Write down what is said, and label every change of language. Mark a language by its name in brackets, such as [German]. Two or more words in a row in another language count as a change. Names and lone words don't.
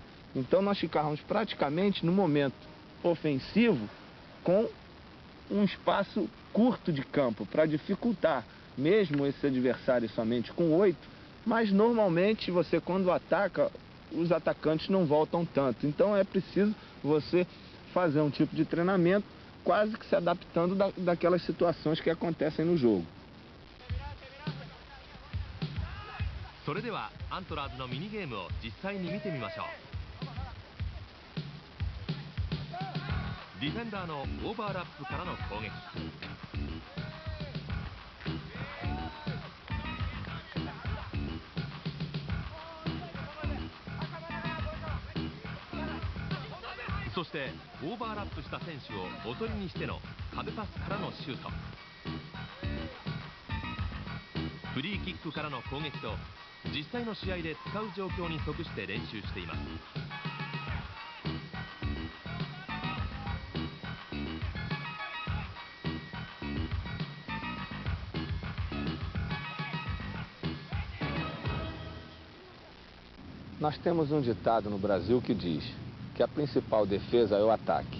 [Portuguese] Então nós ficávamos praticamente no momento ofensivo com um espaço curto de campo para dificultar, mesmo esse adversário somente com 8, mas normalmente você quando ataca, os atacantes não voltam tanto. Então é preciso você fazer um tipo de treinamento quase que se adaptando daquelas situações que acontecem no jogo. [Japanese] それではアントラーズのミニゲームを実際に見てみましょう。ディフェンダーのオーバーラップからの攻撃。そしてオーバーラップした選手をおとりにしての壁パスからのシュート、フリーキックからの攻撃と実際の試合で使う状況に即して練習しています。 [Portuguese] Nós temos um ditado no Brasil que diz que a principal defesa é o ataque.